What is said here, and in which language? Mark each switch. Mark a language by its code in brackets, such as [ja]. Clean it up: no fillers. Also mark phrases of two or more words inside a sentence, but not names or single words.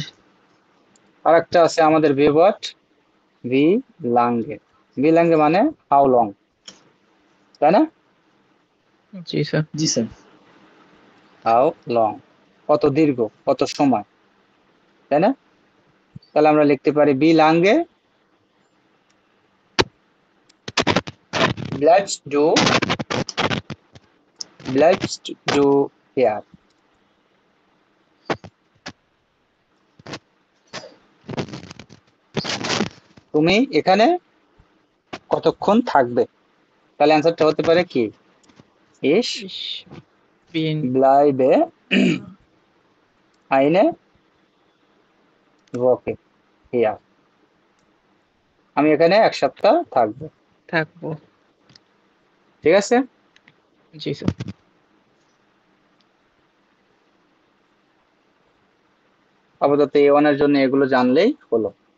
[bn] আর একটা আছে আমাদের ভিভট, [de] Wie lange. Wie lange [bn] মানে [en] how long, [bn] তাই না। জি স্যার। জি স্যার। [en] how long, [bn] কত দীর্ঘ, কত সময়, তাই না। তাহলে আমরা লিখতে পারি [de] Wie lange bleibst du hier? [bn] তুমি এখানে কতক্ষণ থাকবে। তাহলে অ্যান্সারটা হতে পারে কি, [de] ich Ich bin bleibe eine Woche hier. [bn] আমি এখানে এক সপ্তাহ থাকবো, থাকবো। ঠিক আছে। জি স্যার। আপাতত A1 এর জন্য এগুলো জানলেই হলো।